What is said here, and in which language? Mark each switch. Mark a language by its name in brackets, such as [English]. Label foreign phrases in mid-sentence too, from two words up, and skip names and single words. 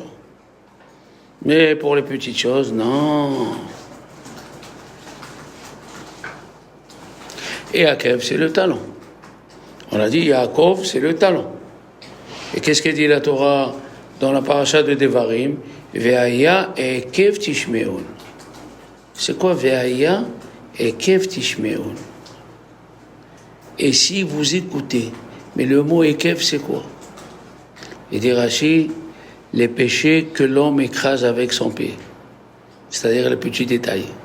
[French] Mais pour les petites choses, non. Et Akev, c'est le talent. On a dit Yaakov, c'est le talent. Et qu'est-ce que dit la Torah dans la paracha de Devarim? [Hebrew] והיה עקב תשמעון. [French] C'est quoi [Hebrew] והיה עקב תשמעון? [French] Et si vous écoutez, mais le mot ekev, c'est quoi? Il dit Rashi, les péchés que l'homme écrase avec son pied, c'est-à-dire les petits détails.